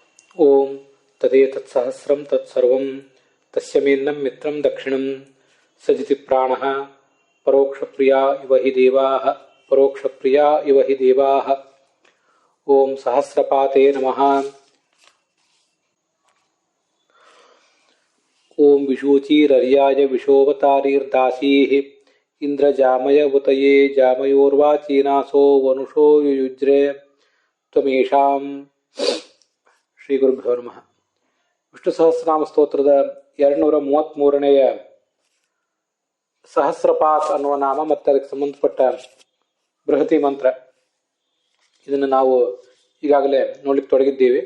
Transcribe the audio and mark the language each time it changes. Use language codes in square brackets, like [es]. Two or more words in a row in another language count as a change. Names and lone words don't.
[sa] ಓಂ ತದೇತತ್ಸಹಸ್ರಂ ತತ್ಸರ್ವಂ ತಸ್ಯ ಮೇನ್ನಂ ಮಿತ್ರಂ ದಕ್ಷಿಣಂ ಸಜಿತಿ ಪ್ರಾಣಃ ಪರೋಕ್ಷಪ್ರಿಯಾ ಇವ ಹಿ ದೇವಾಃ ಪರೋಕ್ಷಪ್ರಿಯಾ ಇವ ಹಿ ದೇವಾಃ. ಓಂ ಸಹಸ್ರಪಾತೇ ನಮಃ. ಓಂ ವಿಶೂಚಿರರ್ಯಾಯ ವಿಶೋವತಾರಿರ್ದಾಸೀಃ ಇಂದ್ರಜಾಮಯ ಉತಯೇ ಜಾಮಯೋರ್ವಾಚೀನಾಸೋ ವನುಷೋ ಯುಯುಜ್ರೆ ತ್ವಮೇಷಾಂ. ಶ್ರೀ ಗುರುಭ್ಯೋ ನಮಃ. [kn] ವಿಷ್ಣು ಸಹಸ್ರನಾಮ ಸ್ತೋತ್ರದ 233ನೇಯ ಸಹಸ್ರಪಾತ್ ಅನ್ನುವ ನಾಮ ಮತ್ತು ಅದಕ್ಕೆ ಸಂಬಂಧಪಟ್ಟ ಬೃಹತಿ ಮಂತ್ರ, ಇದನ್ನು ನಾವು ಈಗಾಗಲೇ ನೋಡ್ಲಿಕ್ಕೆ ತೊಡಗಿದ್ದೀವಿ.